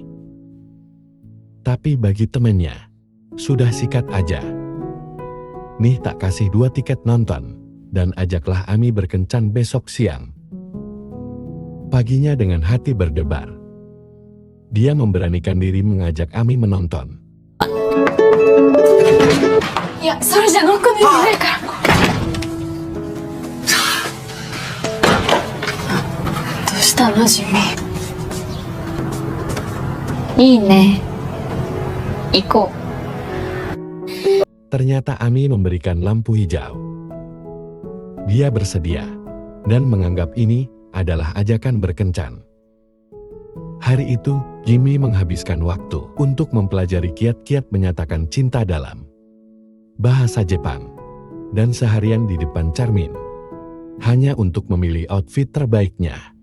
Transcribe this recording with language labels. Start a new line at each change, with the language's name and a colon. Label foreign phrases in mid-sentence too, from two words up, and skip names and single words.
Indonesian: Tapi bagi temennya, sudah sikat aja. Nih tak kasih 2 tiket nonton, dan ajaklah Ami berkencan besok siang. Paginya dengan hati berdebar, dia memberanikan diri mengajak Ami menonton.
Japanese: いや、それじゃノックできないから。どうしたの、ジミー。いいね。行こう。
Indonesian: Ternyata Ami memberikan lampu hijau. Dia bersedia dan menganggap ini adalah ajakan berkencan. Hari itu, Jimmy menghabiskan waktu untuk mempelajari kiat-kiat menyatakan cinta dalam bahasa Jepang dan seharian di depan cermin, hanya untuk memilih outfit terbaiknya.